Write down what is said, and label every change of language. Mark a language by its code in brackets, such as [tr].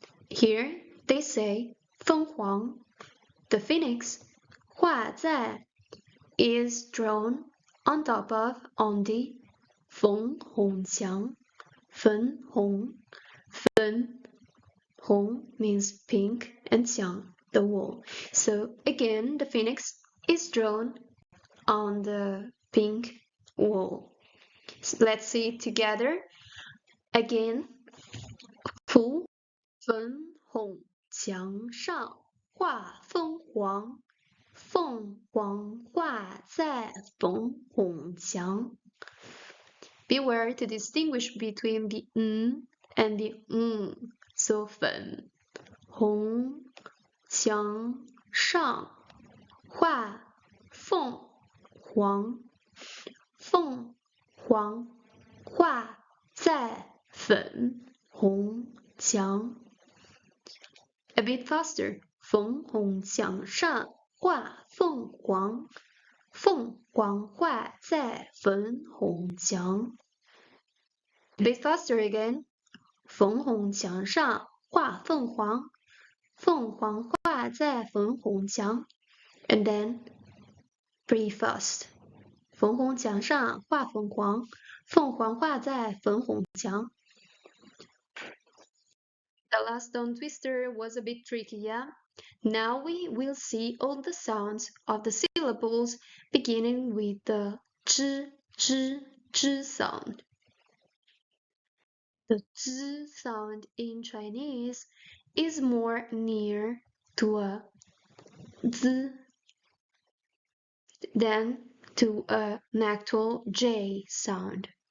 [en] Here they say 凤凰 the phoenix 画在 is drawn on top of, on the 粉红墙粉红粉红 means pink and 墙 the wall. So again the phoenix is drawn on the pink wall. So let's see it together again. [zh] 图粉红墙上画凤凰凤凰画在粉红墙 [en] Beware to distinguish between the and the [zh] So 粉红墙上画凤凰凤凰画在粉红墙 [en] A bit faster. [zh] 粉红墙上画凤凰，凤凰画在粉红墙。 [en] A bit faster again. [zh] 粉红墙上画凤凰，凤凰画在粉红墙。 [en] And then pretty fast. [zh] 粉红墙上画凤凰，凤凰画在粉红墙。 [en] The last tongue twister was a bit tricky, yeah? Now we will see all the sounds of the syllables beginning with the zh sound. The z sound in Chinese is more near to a z than to an actual j sound.